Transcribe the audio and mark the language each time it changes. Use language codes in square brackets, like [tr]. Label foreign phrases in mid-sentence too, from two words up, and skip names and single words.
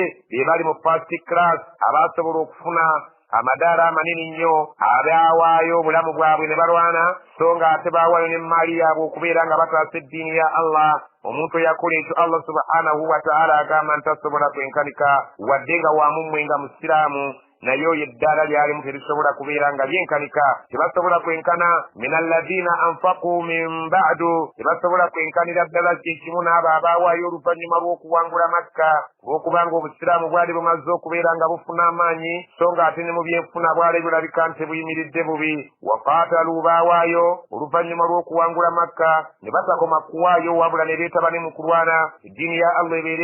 [lg] be bali mu [en] first class [lg] abasobola okufuna amadaala amanene nnyo abawaayo obulamu bwabwe ne balwana so nga ate bawaayo n'emmaali yaabwe okubeera nga bataasa eddiini ya Allah omuntu eyakola ekyo Allah [ar] سبحانه وتعالى [lg] agamba nti tasobola kwenkanika wadde nga wamummwe nga musiraamu naye oyo eddaala lyalimu terisobola kubeera nga lyenkanika tebasobola kwenkana [ar] من الذين أنفقوا من بعد [lg] tebasobola kwenkanira ddala kyekimu n'abo abawaayo oluvannyuma lw'okuwangula Makka olw'okubanga obusiraamu bwali bumaze okubeera nga bufuna amaanyi so nga ate ne mu byenfuna bwali bulabika nti buyimiridde bubi waqaatalu baawaayo oluvannyuma lw'okuwangula Makka ne batakoma kuwaayo wabula ne beetaba ne mu kulwana eddiini ya Allah ebeere